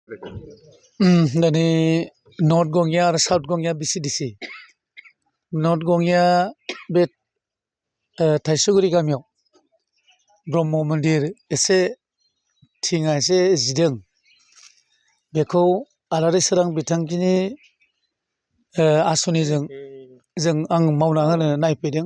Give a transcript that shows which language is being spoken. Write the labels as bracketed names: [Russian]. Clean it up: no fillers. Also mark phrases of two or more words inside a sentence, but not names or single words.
[Bodo] Dari North Gongya आरो South Gongya BCDC North Gongya बे थाइसुगुरि गामियाव ब्रह्म मन्दिर एसे थिङा एसे जिदों बेखौ आलारि सोरां बिथांखिनि आसनिजों आं मावना होनो नायफैदों।